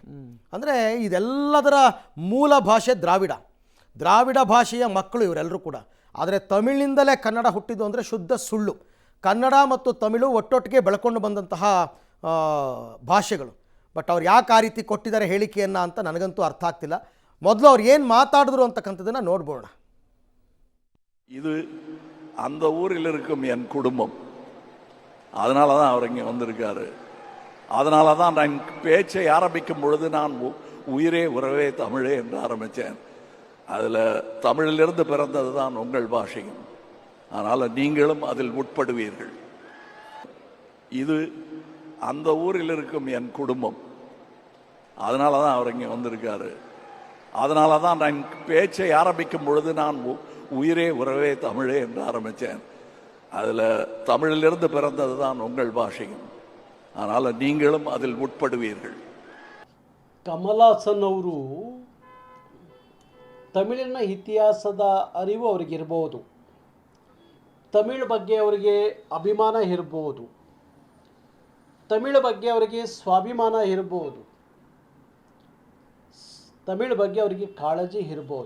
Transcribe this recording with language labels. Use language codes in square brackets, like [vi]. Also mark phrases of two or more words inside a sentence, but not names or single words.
[kn] ಅಂದರೆ ಇದೆಲ್ಲದರ ಮೂಲ ಭಾಷೆ ದ್ರಾವಿಡ ಭಾಷೆಯ ಮಕ್ಕಳು ಇವರೆಲ್ಲರೂ ಕೂಡ. ಆದರೆ ತಮಿಳಿನಿಂದಲೇ ಕನ್ನಡ ಹುಟ್ಟಿದ್ದು ಅಂದರೆ ಶುದ್ಧ ಸುಳ್ಳು. ಕನ್ನಡ ಮತ್ತು ತಮಿಳು ಒಟ್ಟೊಟ್ಟಿಗೆ ಬೆಳ್ಕೊಂಡು ಬಂದಂತಹ ಭಾಷೆಗಳು. ಬಟ್ ಅವ್ರು ಯಾಕೆ ಆ ರೀತಿ ಕೊಟ್ಟಿದ್ದಾರೆ ಹೇಳಿಕೆಯನ್ನು ಅಂತ ನನಗಂತೂ ಅರ್ಥ ಆಗ್ತಿಲ್ಲ. ಮೊದಲು ಅವ್ರು ಏನು ಮಾತಾಡಿದ್ರು ಅಂತಕ್ಕಂಥದ್ದನ್ನು ನೋಡ್ಬೋಣ. [ta] இது அந்த ஊரில் இருக்கும் என் குடும்பம், அதனால தான் அவர் இங்கே வந்திருக்காரு. அதனால தான் நான் பேச்சை ஆரம்பிக்கும் பொழுது நான் உயிரே உறவே தமிழே என்று ஆரம்பித்தேன். அதில் தமிழிலிருந்து பிறந்தது தான் உங்கள் பாஷையும், அதனால் நீங்களும் அதில் உட்படுவீர்கள். இது அந்த ஊரில் இருக்கும் என் குடும்பம், அதனால தான் அவர் இங்கே வந்திருக்காரு. அதனால தான் நான் பேச்சை ஆரம்பிக்கும் பொழுது நான் உயிரே உறவே தமிழே என்று ஆரம்பித்தேன். அதில் தமிழிலிருந்து பிறந்தது தான் உங்கள் பாஷையும், அதனால் நீங்களும் அதில் ಉಟ್ಪಡುವೀர்கள். [kn] ಕಮಲಾಸನ್ ಅವರು ತಮಿಳಿನ ಇತಿಹಾಸದ ಅರಿವು ಅವರಿಗಿರ್ಬೋದು, ತಮಿಳ್ ಬಗ್ಗೆ ಅವರಿಗೆ ಅಭಿಮಾನ ಇರ್ಬೋದು, ತಮಿಳ್ ಬಗ್ಗೆ ಅವರಿಗೆ ಸ್ವಾಭಿಮಾನ ಇರ್ಬೋದು, ತಮಿಳ್ ಬಗ್ಗೆ ಅವರಿಗೆ ಕಾಳಜಿ ಇರ್ಬೋದು.